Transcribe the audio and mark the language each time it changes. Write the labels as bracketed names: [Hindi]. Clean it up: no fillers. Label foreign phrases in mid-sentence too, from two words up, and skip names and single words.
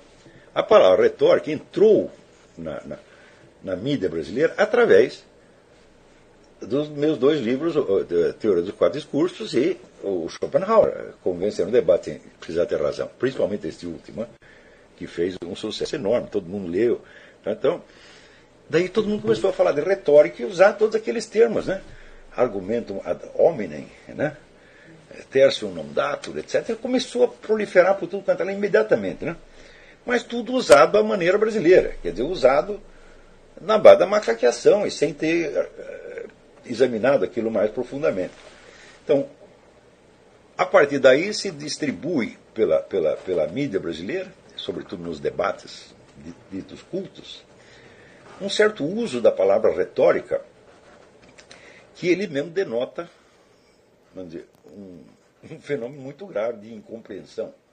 [Portuguese] A palavra retórica entrou na mídia brasileira através dos meus dois livros, Teoria dos Quatro Discursos e o Schopenhauer, Convencer no Debate Sem Precisar Ter Razão, principalmente este último, que fez um sucesso enorme, todo mundo leu. Então, daí todo mundo começou a falar de retórica e usar todos aqueles termos, né? [Latin] Argumentum ad hominem, né? Tertium non datur, etc. [Portuguese] Começou a proliferar por tudo quanto ela imediatamente, né? Mas tudo usado à maneira brasileira, quer dizer, usado na base da macaqueação e sem ter examinado aquilo mais profundamente. Então, a partir daí se distribui pela mídia brasileira, sobretudo nos debates ditos cultos, um certo uso da palavra retórica que ele mesmo denota, vamos dizer, um fenômeno muito grave de incompreensão.